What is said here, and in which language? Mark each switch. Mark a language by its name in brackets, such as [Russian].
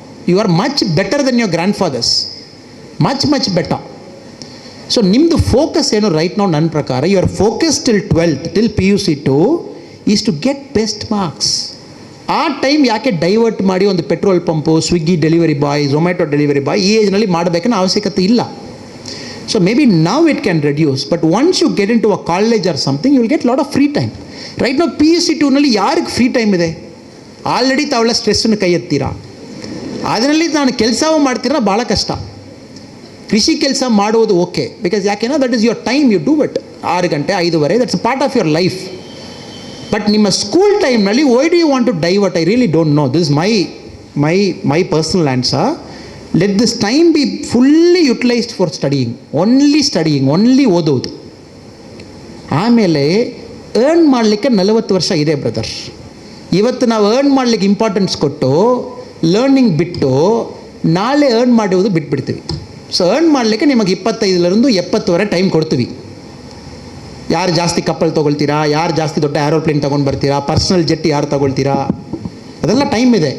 [English] You are much better than your grandfathers, much better. [Kannada] So ನಿಮ್ಮದು focus ಏನು right ನಾವು, ನನ್ನ ಪ್ರಕಾರ [English] Your focus till 12th till PUC 2 is to get best marks. [Kannada] ಆ time ಯಾಕೆ divert ಮಾಡಿ ಒಂದು petrol pump, Swiggy delivery boy, Zomato delivery boy ಈ ಏಜ್ನಲ್ಲಿ ಮಾಡಬೇಕನ್ನೋ ಅವಶ್ಯಕತೆ ಇಲ್ಲ. [English] So maybe now it can reduce, but once you get into a college or something, you will get a lot of free time. Right now [Kannada] PUC 2 ನಲ್ಲಿ ಯಾರಿಗೆ free time ಇದೆ? Already ತಾವೆಲ್ಲ ಸ್ಟ್ರೆಸ್ಸನ್ನು ಕೈ ಎತ್ತೀರಾ, ಅದರಲ್ಲಿ ನಾನು ಕೆಲಸವೂ ಮಾಡ್ತೀರಾ, ಭಾಳ ಕಷ್ಟ. ಕೃಷಿ ಕೆಲಸ ಮಾಡುವುದು [English] Okay, because ಯಾಕೆನೋ that is your time, you do it. 6 ಗಂಟೆ 5:30, that's part of your life. But [Kannada] ನಿಮ್ಮ ಸ್ಕೂಲ್ ಟೈಮ್ನಲ್ಲಿ [English] Why do you want to divert? I really don't know. This my personal answer. Let this time be fully utilized for studying, only [Kannada] ಓದೋದು. ಆಮೇಲೆ earn ಮಾಡಲಿಕ್ಕೆ 40 ವರ್ಷ ಇದೆ brother. ಇವತ್ತು ನಾವು earn ಮಾಡಲಿಕ್ಕೆ ಇಂಪಾರ್ಟೆನ್ಸ್ ಕೊಟ್ಟು ಲರ್ನಿಂಗ್ ಬಿಟ್ಟು ನಾಳೆ ಅರ್ನ್ ಮಾಡುವುದು ಬಿಟ್ಬಿಡ್ತೀವಿ. ಸೊ ಅರ್ನ್ ಮಾಡಲಿಕ್ಕೆ ನಿಮಗೆ 25ರಿಂದ 70 ಟೈಮ್ ಕೊಡ್ತೀವಿ. ಯಾರು ಜಾಸ್ತಿ ಕಪ್ಪಲ್ ತೊಗೊಳ್ತೀರಾ, ಯಾರು ಜಾಸ್ತಿ ದೊಡ್ಡ ಏರೋಪ್ಲೇನ್ ತೊಗೊಂಡು ಬರ್ತೀರಾ, ಪರ್ಸ್ನಲ್ ಜೆಟ್ ಯಾರು ತೊಗೊಳ್ತೀರಾ, ಅದೆಲ್ಲ ಟೈಮ್ ಇದೆ.